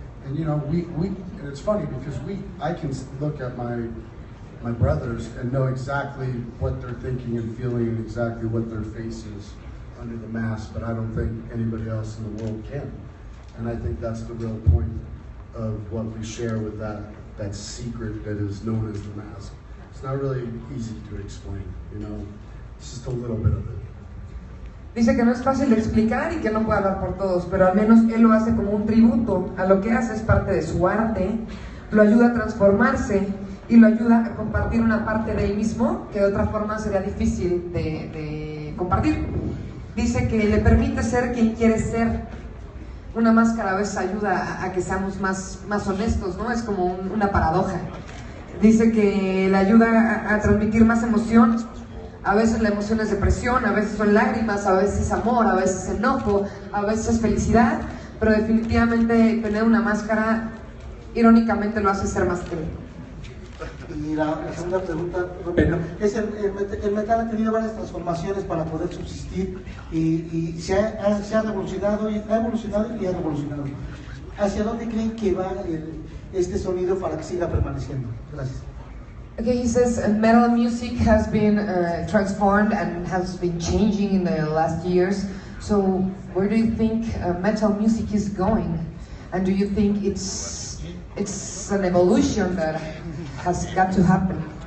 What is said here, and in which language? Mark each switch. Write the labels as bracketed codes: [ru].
[en] And you know, we and it's funny because I can look at my brothers and know exactly what they're thinking and feeling and exactly what their face is under the mask, but I don't think anybody else in the world can. And I think that's the real point of what we share with that secret that is known as the mask. It's not really easy to explain, you know, it's just a little bit of it. [es] Dice que no es fácil de explicar y que no puede hablar por todos, pero al menos él lo hace como un tributo a lo que hace, es parte de su arte, lo ayuda a transformarse y lo ayuda a compartir una parte de él mismo que de otra forma sería difícil de compartir. Dice que le permite ser quien quiere ser. Una máscara a veces ayuda a que seamos más honestos, ¿no? Es como una paradoja. Dice que le ayuda a transmitir más emoción. A veces la emoción es depresión, a veces son lágrimas, a veces amor, a veces enojo, a veces felicidad, pero definitivamente tener una máscara, irónicamente, lo hace ser más él. Y la segunda pregunta, es el metal ha tenido varias transformaciones para poder subsistir y se ha revolucionado, ha revolucionado. ¿Hacia dónde creen que va este sonido para que siga permaneciendo? Gracias. [en] Okay, he says metal music has been transformed and has been changing in the last years. So where do you think metal music is going? And do you think it's an evolution that has got to happen?